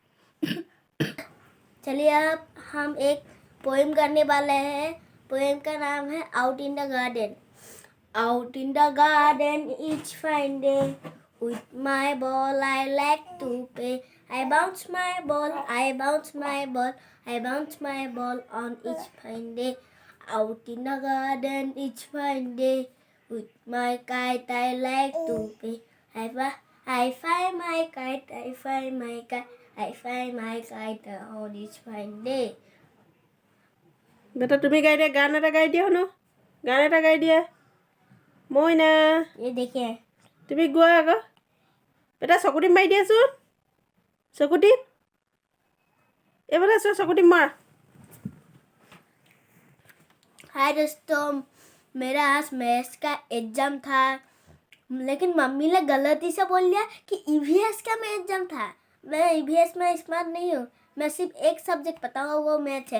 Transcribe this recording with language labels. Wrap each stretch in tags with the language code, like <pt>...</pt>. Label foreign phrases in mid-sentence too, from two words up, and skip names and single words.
<hi>चलिए अब हम एक पोएम करने वाले हैं। पोएम का नाम है आउट इन द गार्डन।</hi> <en>Out in the garden each fine day with my ball I like to play. I bounce my ball, I bounce my ball, I bounce my ball on each fine day. Out in the garden each fine day with my kite I like to play. I fly my kite, I fly my kite, I fly my kite on each fine day.</en> <as>বেটা তুমি গাই দিয়া, গান এটা গাই দিয়া শুনো, গান এটা গাই দিয়া। মইনা</as> <hi>ये देखिए</hi> <as>তুমি গোৱা আকৌ। বেটা চকুটি মাৰি দিয়াচোন, চকুটি এইফালে চোৱা, চকুটি মাৰ।</as> <hi>हाय दोस्तों, मेरा आज मैथ्स का एग्जाम था, लेकिन मम्मी ने गलती से बोल दिया कि ईवीएस का मैं एग्जाम था। मैं ईवीएस में स्मार्ट नहीं हूँ, मैं सिर्फ एक सब्जेक्ट पता हूँ, वो मैथ है।</hi>